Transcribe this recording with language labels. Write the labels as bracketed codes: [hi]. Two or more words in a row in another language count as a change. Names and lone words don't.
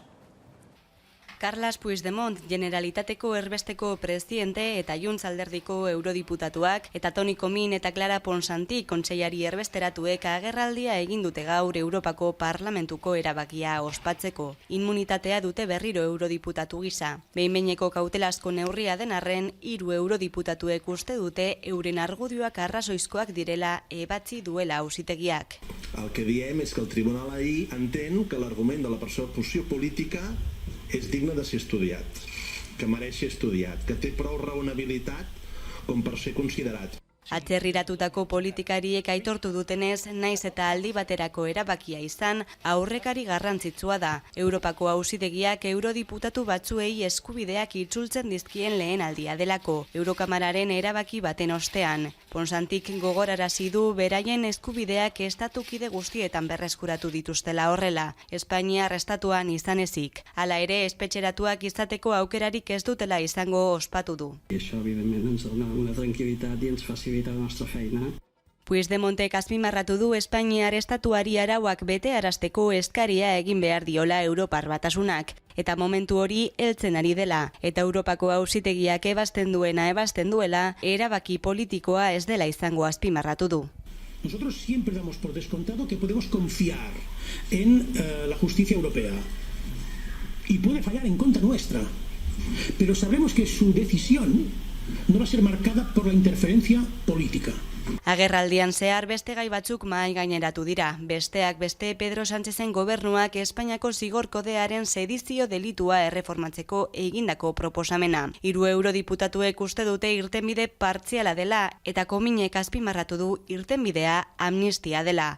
[eu] Carles Puigdemont, Generalitateko erbesteko presidente eta Junts alderdiko eurodiputatuak eta Toni Comín eta Clara Ponsatí kontseilari erbesteratuek agerraldia egin dute gaur Europako Parlamentuko erabakia ospatzeko. Immunitatea dute berriro eurodiputatu gisa. Behin-behineko kautelazko neurria den arren, 3 eurodiputatuek uste dute euren argudioak arrazoizkoak direla ebatzi duela auzitegiak. [ca] El que diem és que el tribunal ahir entén que l'argument de la persecució política és digne de ser estudiat, que mereix ser estudiat, que té prou raonabilitat com per ser considerat. [eu] Atzerriratutako politikariek aitortu dutenez, naiz eta aldi baterako erabakia izan, aurrekari garrantzitsua da. Europako auzitegiak eurodiputatu batzuei eskubideak itzultzen dizkien lehen aldia delako, Eurokamararen erabaki baten ostean. Ponsantik gogorarazi du beraien eskubideak estatukide guztietan berreskuratu dituztela horrela, Espainiar estatuan izan ezik. Hala ere, espetxeratuak izateko aukerarik ez dutela izango ospatu du. [ca] Això, evidentment, ens dona una tranquil·litat i ens facilita la nostra feina. [eu] Puigdemontek azpimarratu du Espainiar estatuari arauak betearazteko eskaria egin behar diola Europar Batasunak, eta momentu hori heltzen ari dela, eta Europako auzitegiak ebasten duela, erabaki politikoa ez dela izango azpimarratu du. [es] Nosotros siempre damos por descontado que podemos confiar en la justicia europea y puede fallar en contra nuestra, pero sabremos que su decisión no va a ser marcada por la interferencia política. [eu] Agerraldian zehar beste gai batzuk mahai gaineratu dira. Besteak beste Pedro Sánchezen gobernuak Espainiako zigor kodearen sedizio delitua erreformatzeko egindako proposamena. 3 eurodiputatuek uste dute irtenbide partziala dela eta Cominek azpimarratu du irtenbidea amnistia dela.